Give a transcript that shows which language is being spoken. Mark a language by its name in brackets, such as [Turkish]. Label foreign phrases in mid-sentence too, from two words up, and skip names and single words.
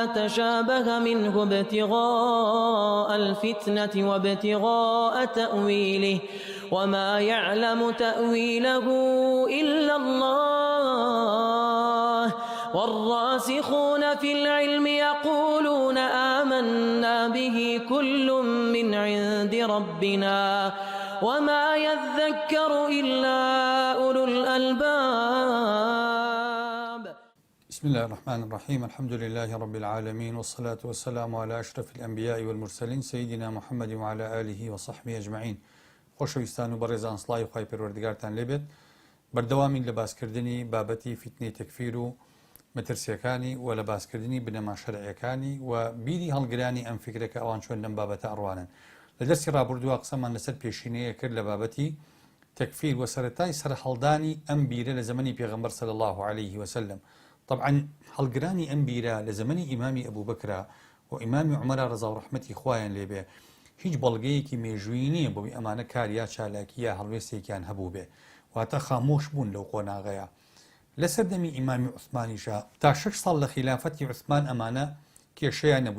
[Arabic] تشابه منه ابتغاء الفتنة وابتغاء تأويله وما يعلم تأويله إلا الله والراسخون في العلم يقولون آمنا به كل من عند ربنا وما يذكر إلا أولو الألباب. بسم الله الرحمن الرحيم. الحمد لله رب العالمين، والصلاة والسلام على أشرف الأنبياء والمرسلين سيدنا محمد وعلى آله وصحبه أجمعين. [Central Kurdish] خۆشەویستان و بەڕێزان سڵای و خی پەروەردگارتان لێبێت. بەردەوامین لە باسکردنی بابەتی فیتنەی تەکفیر و مەترسیەکانی و لە باسکردنی بنەما شەرعیەکانی و بیری هەڵگرانی ئەم فکرێکە ئەوان چۆن لەم بابەتە ئەڕوانن. لە دەستی ڕابردووە قسەمان لەسەر پێشینەیە کرد لە بابەتی تەکفیر و سەرەتای سەرهەڵدانی ئەم بیرە لە زەمەنی پێغەمبەر [Arabic] صلی الله عليه وسلم. [Central Kurdish] طبعا هەڵگرانی ئەم بیرە لە زەمەنی ئیمامی ئەبوو بەکرا و ئیمامی عومەرە ڕەزا و ڕەحمەتی خوایان لێبێ هیچ بەڵگەیەکی مێژووی نییە بۆی ئەمانە کاریا چالاکی یا هەڵوێستێکیان هەبوو بێ، واتە خامۆش بوون لەو قۆناغەیە. لە سەردەمی ئیمامی عوسمانیشە تا 6 ساڵ لە خلافەتی عوسمان ئەمانە کێشەیان نەبوو.